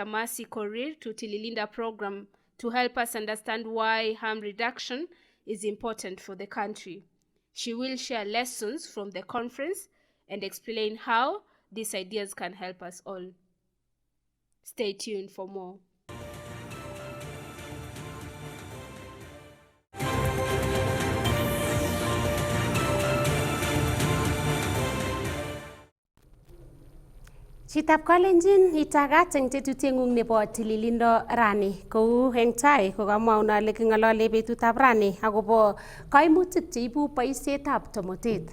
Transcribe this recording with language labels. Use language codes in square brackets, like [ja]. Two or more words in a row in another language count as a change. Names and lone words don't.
[en] Mercy Korir to Tililinda program to help us understand why harm reduction is important for the country. She will share lessons from the conference and explain how these ideas can help us all. Stay tuned for more. [kln] Chitab Kalenjin itagat eng tetutiengung nebo tililindo rani kou eng tai kokamwaun ale kingalale betutab rani akobo kaimutik cheibu boisietab tomotet.